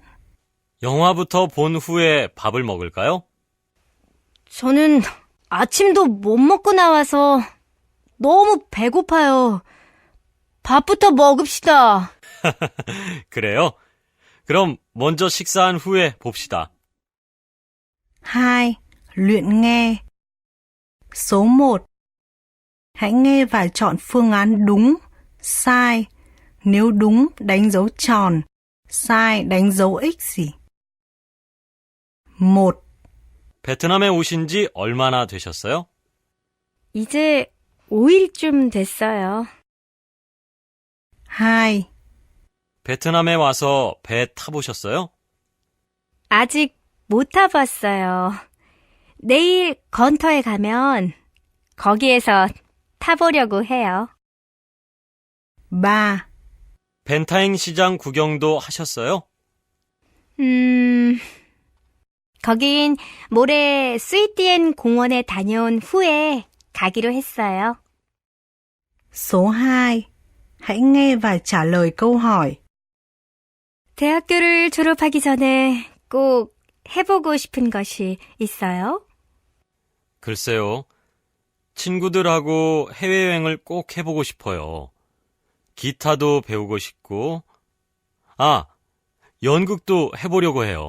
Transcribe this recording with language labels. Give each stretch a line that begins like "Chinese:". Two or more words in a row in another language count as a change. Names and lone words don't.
Korean: 영화부터 본 후에 밥을 먹을까요? 저는 아침도 못 먹고 나와서 너무 배고파요. 밥부터 먹읍시다. 그래요? 그럼 먼저 식사한 후에 봅시다. 2.
Vietnamese: Luyện nghe. Số 1. Hãy nghe và chọn phương án đúng, sai. Nếu đúng, đánh dấu tròn. sai, đánh dấu X. 1.
Korean: 베트남에 오신 지 얼마나 되셨어요? 이제 5일쯤 됐어요. 2. 베트남에 와서 배 타보셨어요? 아직 못 타봤어요. 내일 건터에 가면 거기에서 타보려고 해요. 3. 벤타잉 시장 구경도 하셨어요? 거긴 모레 수이티엔 공원에 다녀온 후에 가기로 했어요.
Vietnamese: Số 2. Hãy nghe và trả lời câu hỏi.
Korean: 대학교를 졸업하기 전에 꼭 해보고 싶은 것이 있어요? 글쎄요. 친구들하고 해외여행을 꼭 해보고 싶어요. 기타도 배우고 싶고, 연극도 해보려고 해요.